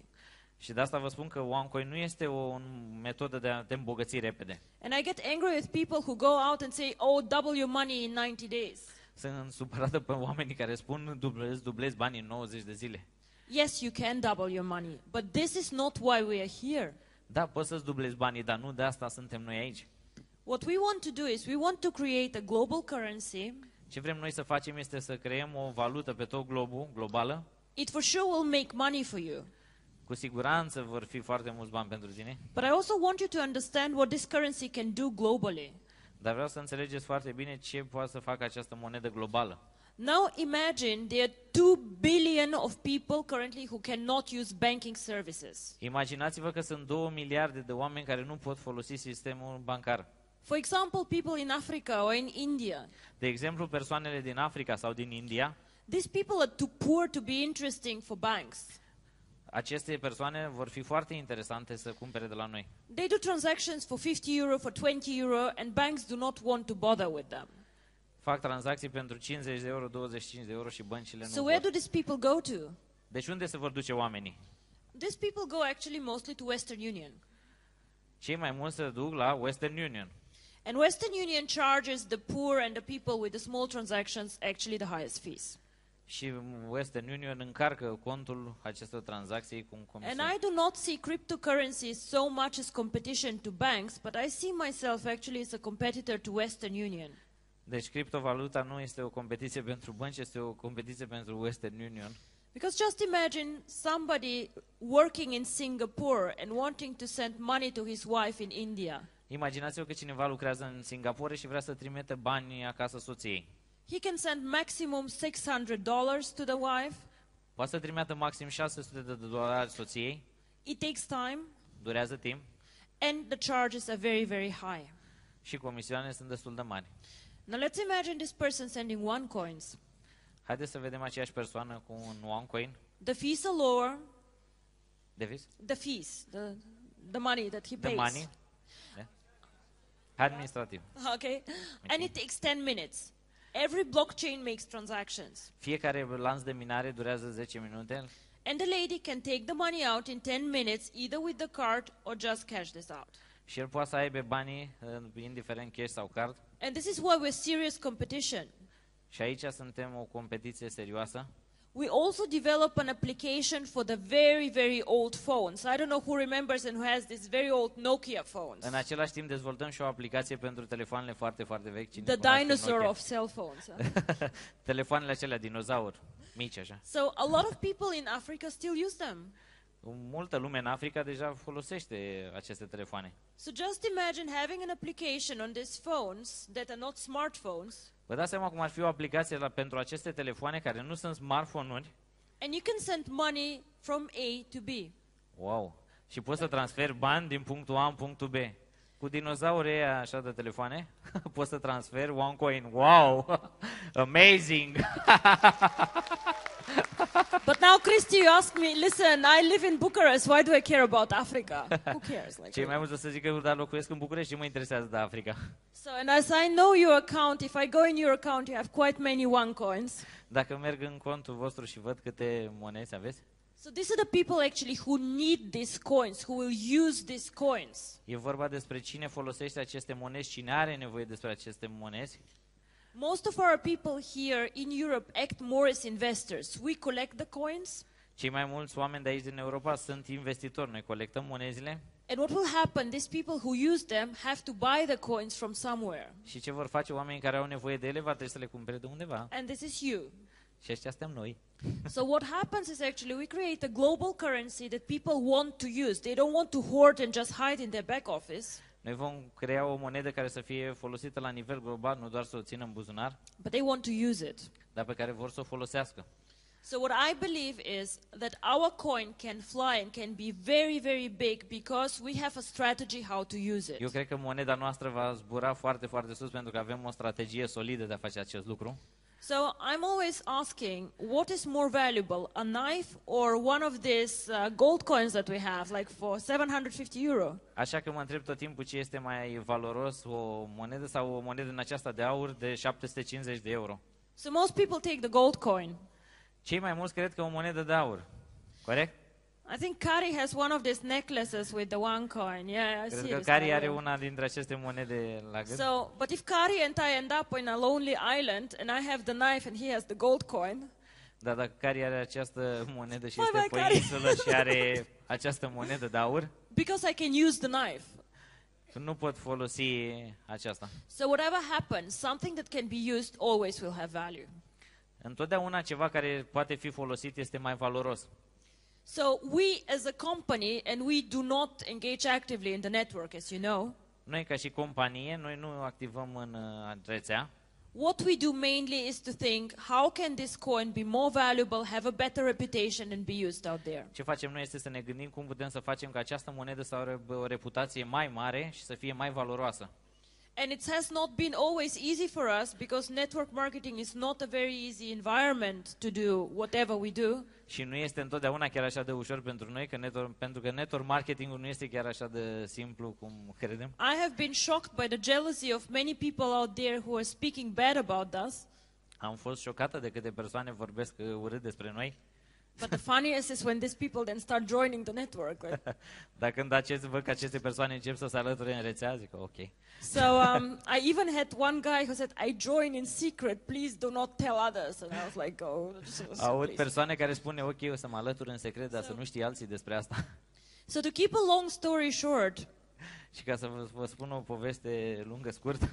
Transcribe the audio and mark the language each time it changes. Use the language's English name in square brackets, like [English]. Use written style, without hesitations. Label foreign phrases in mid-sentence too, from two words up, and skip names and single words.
[Romanian] Și de asta vă spun că OneCoin nu este o metodă de a te îmbogăți repede. [English] And I get angry with people who go out and say, oh, double your money in 90 days. [Romanian] Sunt supărată pe oamenii care spun dublezi banii în 90 de zile. [English] Yes, you can double your money, but this is not why we are here. [Romanian] Da, poți să-ți dublezi banii, dar nu de asta suntem noi aici. [English] What we want to do is we want to create a global currency. [Romanian] Ce vrem noi să facem este să creăm o valută pe tot globul, globală. [English] It for sure will make money for you. [Romanian] Cu siguranță vor fi foarte mulți bani pentru tine. [English] But I also want you to understand what this currency can do globally. [Romanian] Dar vreau să înțelegeți foarte bine ce poate să facă această monedă globală. [English] Now imagine there are 2 billion of people currently who cannot use banking services. [Romanian] Imaginați-vă că sunt 2 miliarde de oameni care nu pot folosi sistemul bancar. [English] For example, people in Africa or in India. [Romanian] De exemplu, persoanele din Africa sau din India. [English] These people are too poor to be interesting for banks. [Romanian] Aceste persoane vor fi foarte interesante să cumpere de la noi. [English] They do transactions for 50 euro, for 20 euro, and banks do not want to bother with them. [Romanian] Fac tranzacții pentru 50 de euro, 25 de euro și băncile nu [English] So where [Romanian] vor. [English] do these people go to? [Romanian] Deci unde se vor duce oamenii? [English] These people go actually mostly to Western Union. [Romanian] Cei mai mulți se duc la Western Union. [English] And Western Union charges the poor and the people with the small transactions actually the highest fees. [Romanian] Și Western Union încarcă contul acestor tranzacții cu un [English] And [Romanian] comision. [English] I do not see cryptocurrencies so much as competition to banks, but I see myself actually as a competitor to Western Union. [Romanian] Deci criptovaluta nu este o competiție pentru bănci, este o competiție pentru Western Union. [English] Because just imagine somebody working in Singapore and wanting to send money to his wife in India. [Romanian] Imaginați-vă că cineva lucrează în Singapore și vrea să trimite bani acasă soției. [English] He can send maximum $600 to the wife. [Romanian] Poate să trimită maxim $600 soției, [English] It takes time, [Romanian] durează timp [English] and the charges are very, very high. [Romanian] și comisioanele sunt destul de mari. [English] Now let's imagine this person sending OneCoins. [Romanian] Haideți să vedem aceeași persoană cu un OneCoin. [English] The fees are lower. The Money that he pays. [Romanian] money. Administrativ. [English] Okay. And it takes 10 minutes. Every blockchain makes transactions. [Romanian] Fiecare lanț de minare durează 10 minute [English] And the lady can take the money out in 10 minutes, either with the card or just cash this out. [Romanian] și el poate să aibă banii, indiferent cash sau card. [English] And this is why we're serious competition. [Romanian] Și aici suntem o competiție serioasă. [English] We also develop an application for the very, very old phones. I don't know who remembers and who has these very old Nokia phones. [Romanian] În același timp dezvoltăm și o aplicație pentru telefoanele foarte, foarte vechi. Cine [English] The [Romanian] cunoaște [English] dinosaur [Romanian] Nokia? [English] of cell phones. [Romanian] Telefoanele acelea dinozauri, mici așa. [English] So a lot of people in Africa still use them. [Romanian] Multă lume în Africa deja folosește aceste telefoane. [English] So just imagine having an application on these phones that are not smartphones. [Romanian] Vă dați seama cum ar fi o aplicație pentru aceste telefoane care nu sunt smartphone-uri? [English] And you can send money from A to B. Wow! [Romanian] Și poți să transferi bani din punctul A în punctul B. Cu dinozaurii ăia așa de telefoane, poți să transferi OneCoin. [English] Wow! Amazing! But now, Christy, you ask me, listen, I live in Bucharest, why do I care about Africa? Who cares? Like, [Romanian] Cei mai mulți o să zică, dar locuiesc în București, ce mă interesează de Africa? [English] So, and as I know your account, if I go in your account, you have quite many OneCoins. [Romanian] Dacă merg în contul vostru și văd câte monezi aveți? [English] So these are the people actually who need these coins, who will use these coins. [Romanian] E vorba despre cine folosește aceste monezi, cine are nevoie despre aceste monezi. [English] Most of our people here in Europe act more as investors. We collect the coins. [Romanian] Cei mai mulți oameni de aici din Europa sunt investitori. Noi colectăm monezile. [English] And what will happen, these people who use them have to buy the coins from somewhere. [Romanian] Și ce vor face oamenii care au nevoie de ele, va trebui să le cumpere de undeva. [English] And this is you. [Romanian] Și ăștia suntem noi. [English] So what happens is actually we create a global currency that people want to use. They don't want to hoard and just hide in their back office. [Romanian] Noi vom crea o monedă care să fie folosită la nivel global, nu doar să o țină în buzunar, [English] But they want to use it. [Romanian] dar pe care vor să o folosească. [English] So what I believe is that our coin can fly and can be very, very big because we have a strategy how to use it. [Romanian] Eu cred că moneda noastră va zbura foarte, foarte sus pentru că avem o strategie solidă de a face acest lucru. [English] So I'm always asking, what is more valuable, a knife or one of these gold coins that we have, like for 750 euro? [Romanian] Așa că mă întreb tot timpul ce este mai valoros, o monedă sau o monedă în aceasta de aur de 750 de euro. [English] So most people take the gold coin. [Romanian] Cei mai mulți cred că o monedă de aur. Corect? [English] I think Kari has one of these necklaces with the OneCoin. Yeah, I [Romanian] Cred [English] see [Romanian] că [English] this. [Romanian] Cari are una dintre aceste monede la gând. [English] So, but if Kari and I end up in a lonely island and I have the knife and he has the gold coin, [Romanian] Dar dacă Cari are această monedă și [English] Bye [Romanian] este [English] bye, [Romanian] pe insulă și are această monedă de aur, [English] because I can use the knife. [Romanian] nu pot folosi aceasta. [English] So whatever happens, something that can be used always will have value. [Romanian] Întotdeauna ceva care poate fi folosit este mai valoros. [English] So we as a company, and we do not engage actively in the network, as you know, [Romanian] Noi ca și companie, noi nu activăm în rețea. [English] what we do mainly is to think, how can this coin be more valuable, have a better reputation and be used out there? [Romanian] Ce facem noi este să ne gândim cum putem să facem ca această monedă să aibă o reputație mai mare și să fie mai valoroasă. [English] And it has not been always easy for us because network marketing is not a very easy environment to do whatever we do. [Romanian] Și nu este întotdeauna chiar așa de ușor pentru noi, pentru că [English] network marketing- [Romanian] ul nu este chiar așa de simplu cum credem. [English] I have been shocked by the jealousy of many people out there who are speaking bad about us. [Romanian] Am fost șocată de câte persoane vorbesc urât despre noi. [English] But the funniest is when these people then start joining the network. Right? [Romanian] Dar când văd că aceste persoane încep să se alăture în rețea, zic ok. [English] So I even had one guy who said, I join in secret, please do not tell others. And I was like, oh, [Romanian] Aud persoane care spune ok, o să mă alătur în secret, dar să nu știe alții despre asta. [English] So to keep a long story short, [Romanian] Și ca să vă spun o poveste lungă, scurtă,